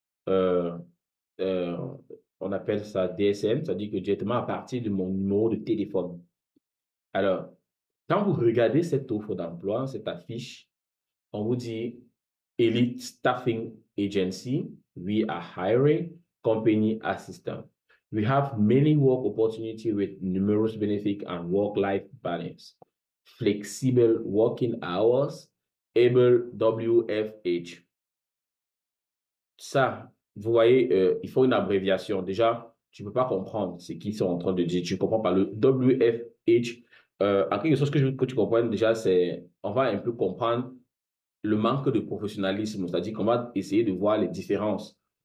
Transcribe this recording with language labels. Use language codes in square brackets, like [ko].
[fr] euh, euh, on appelle ça DSM, c'est-à-dire que directement à partir de mon numéro de téléphone. Alors, quand vous regardez cette offre d'emploi, cette affiche, on vous dit Elite Staffing Agency, [en] we are hiring company assistant. We have many work opportunities with numerous benefits and work-life balance. Flexible working hours, able WFH. [fr] Ça, vous voyez, il faut une abréviation. Déjà, tu ne peux pas comprendre ce qu'ils sont en train de dire. Tu ne comprends pas le WFH. En quelque chose que je veux que tu comprennes déjà, c'est, on va un peu comprendre le manque de professionnalisme, c'est-à-dire qu'on va essayer de voir les différences.